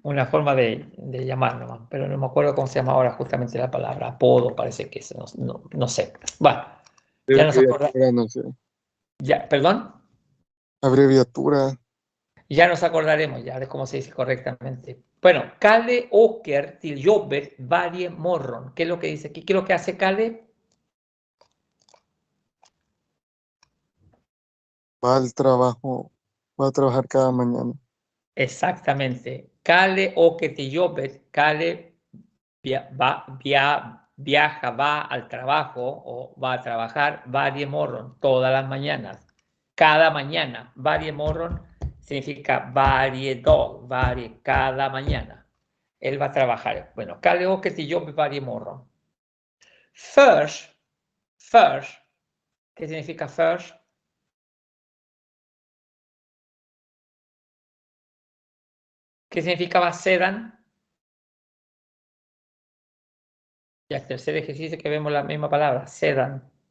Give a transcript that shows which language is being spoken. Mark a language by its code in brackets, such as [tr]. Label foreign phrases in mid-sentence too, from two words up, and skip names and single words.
[es] una forma de llamarlo, pero no me acuerdo cómo se llama ahora justamente la palabra. Apodo parece que es, no sé. Bueno, ya nos acordamos. Abreviatura, no sé. Ya, ¿perdón? Abreviatura. Ya nos acordaremos ya de cómo se dice correctamente. Bueno, [sv] Kalle åker till jobbet varje morgon. [es] ¿Qué es lo que dice aquí? ¿Qué es lo que hace Kalle? Va al trabajo, va a trabajar cada mañana. Exactamente. [sv] Kalle åker till jobbet. [es] Kalle viaja, va al trabajo o va a trabajar [sv] varje morgon, [es] todas las mañanas. Cada mañana. [sv] Varje morgon [es] significa [sv] varje dag, [es] cada mañana. Él va a trabajar. Bueno, [sv] Kalle åker till jobbet varje morgon. Först, [es] ¿qué significa först? ¿Qué significaba sedan? Y el tercer ejercicio que vemos la misma palabra, sedan.